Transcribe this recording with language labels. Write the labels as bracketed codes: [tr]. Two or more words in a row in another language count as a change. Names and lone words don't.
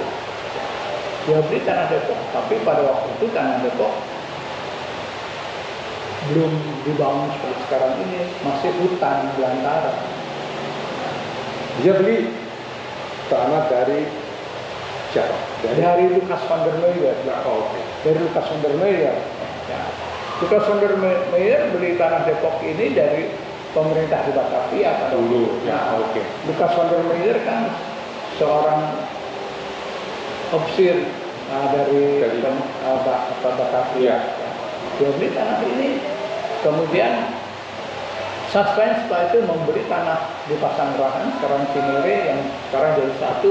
[id] Dia beli tanah Depok, tapi pada waktu itu tanah Depok belum dibangun seperti sekarang ini, masih hutan belantara. Dia beli tanah dari siapa? Dari Lucas van der Meuler. Oke. Dari Lucas van der Meuler. Ya. Lucas van der Meuler beli tanah Depok ini dari pemerintah di Batavia pada dulu. Ya, Oke. Lucas van der Meuler kan seorang opsir dari Batavia. Ya. Dia beli tanah ini, kemudian Sastlen setelah itu membeli tanah di Pasanggerahan, sekarang Cinere, yang sekarang jadi satu.